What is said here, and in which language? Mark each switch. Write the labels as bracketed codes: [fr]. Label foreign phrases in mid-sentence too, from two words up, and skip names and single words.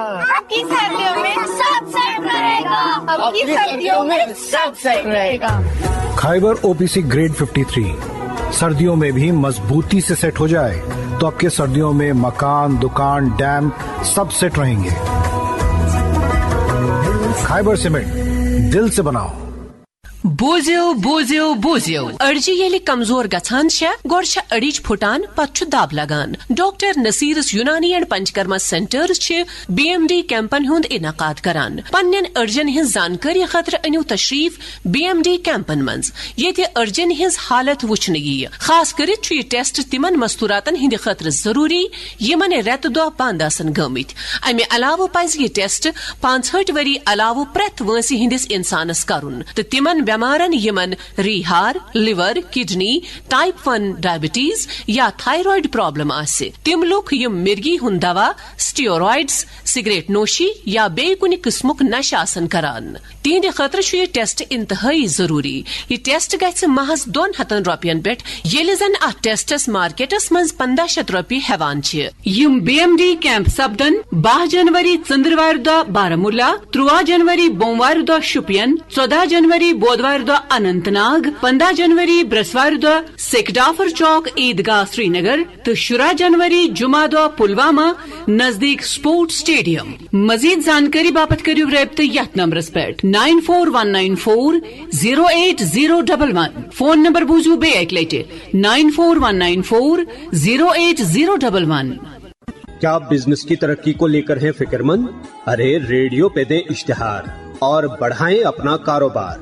[hi] अब की सर्दियों में सब सेट रहेगा। अब की सर्दियों में सब सेट रहेगा। खाइबर ओपीसी ग्रेड 53 सर्दियों में भी मजबूती से सेट हो जाए तो आपके सर्दियों में मकान, दुकान, डैम सब सेट रहेंगे। खाइबर सीमेंट दिल से बनाओ। [ks] बोझो बोझो बोझो अड़जी येली कमजोर गछान गोड़ अड़ीज फुटान पत दाब लगान। डॉक्टर नसीरस यूनानी एंड पंचकर्मा सेंटर्स BMD कैंपन हुंद इनकाद करान। पन्नन अड़जन हिंज जानकारी खतर अनियो तशरीफ BMD कैंपन मंज ये अड़जन हिंज हालत वुचन यी। खास करित यह टेस्ट तिमन मस्तूरातन हिंद खतर जरूरी यमन रेत दो बंद आसन गमित। अमे अलाव पज यह टेस्ट 65 वरी अलाव प्रेत वंसी हिंदिस इंसानस करुन तो तिमन बेमारन यमन रीहार, लिवर, किडनी, टाइप 1 डायबिटीज या [en] thyroid problem [ks] आसे, तिम लुक यम मिर्गी हुन दवा, स्टीरोइड्स, सिगरेट नोशी या बे कुन किस्मुक नशा आसन करान। तिहंद खतर छु ये टेस्ट इंतहाई जरूरी। ये टेस्ट गछ महज 200 रुपयन पेट येले जन आ टेस्टस मार्केटस मंज 1500 रुपये हेवान छ। यम BMD कैंप सबदन 12 जनवरी चंद्रवार दो बारामूला, 13 जनवरी बोमवार दो शुपियन, 14 जनवरी बुधवार दो अनंतनाग, 15 जनवरी बृहस्पतिवार दो सेकडाफर चौक ईदगाह श्रीनगर, तो 16 जनवरी जुमा दो पुलवामा नजदीक [en] sport stadium. [ks] मजीद जानकारी बापत करियो रब्त यथ नंबरस पेट 94194 08011। फोन नंबर बूझू बे एक लेटे 94194 08011। [hi] क्या आप बिजनेस की तरक्की को लेकर हैं फिक्रमंद? अरे रेडियो पे दें इश्तिहार और बढ़ाएं अपना कारोबार।